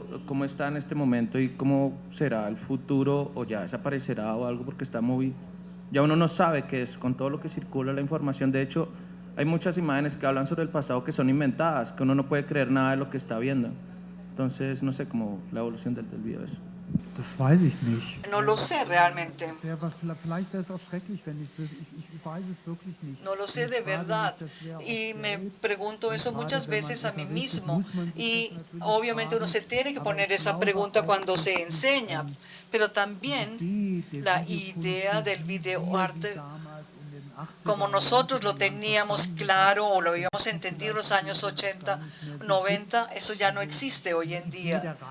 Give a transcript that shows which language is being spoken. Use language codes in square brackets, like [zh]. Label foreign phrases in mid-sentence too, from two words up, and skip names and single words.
[es] ¿Cómo está en este momento y cómo será el futuro, o ya desaparecerá o algo, porque está muy... Ya uno no sabe qué es, con todo lo que circula la información. De hecho, hay muchas imágenes que hablan sobre el pasado que son inventadas, que uno no puede creer nada de lo que está viendo. Entonces, no sé cómo la evolución del video es. [de] Das weiß ich nicht. [es] No lo sé realmente. [de] Vielleicht wäre es auch schrecklich, wenn ich weiß es wirklich nicht. [es] No lo sé de verdad, y me pregunto eso muchas veces a mí mismo, y obviamente uno se tiene que poner esa pregunta cuando se enseña, pero también la idea del videoarte como nosotros lo teníamos claro o lo habíamos entendido en los años 80, 90, eso ya no existe hoy en día.